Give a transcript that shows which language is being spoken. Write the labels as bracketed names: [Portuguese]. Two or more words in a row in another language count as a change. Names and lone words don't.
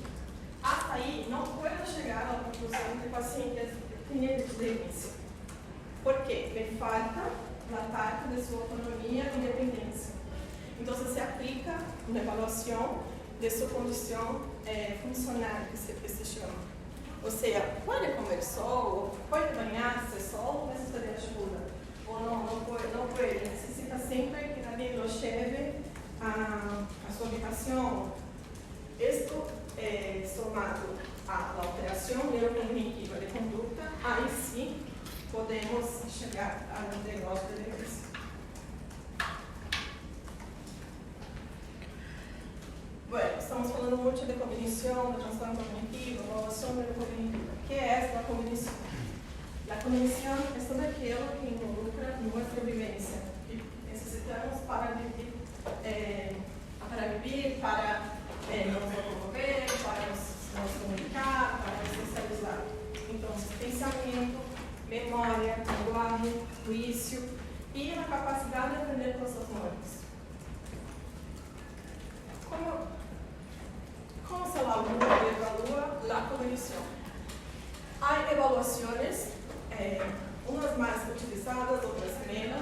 [Spanish] Hasta ahí no puedo llegar a la conclusión que el paciente tiene demencia. ¿Por qué? Me falta la parte de su autonomía e independencia. Entonces se aplica una evaluación de su condición funcional, que [Portuguese] se chama. Ou seja, pode comer solo, pode banhar-se solo, necessita de ajuda. Ou não pode, necessita sempre que alguém [Spanish] lo lleve [Portuguese] a sua habitação. Isto somado à alteração neurocognitiva de conduta, aí sim podemos chegar a um diagnóstico de demência. [Spanish] Bueno, estamos falando mucho de cognición, de transtorno cognitivo, evaluación neurocognitiva. ¿Qué es la cognición? La cognición es todo aquello que involucra nuestra vivencia y necesitamos para vivir, [Portuguese] para nos locomover, para nos comunicar, para nos socializar. [Spanish] Entonces, pensamiento, [Portuguese] memória, linguagem, juízo [Spanish] y la capacidad de aprender cosas nuevas. ¿Cómo se evalúa la cognición? Hay evaluaciones, unas más utilizadas, otras menos.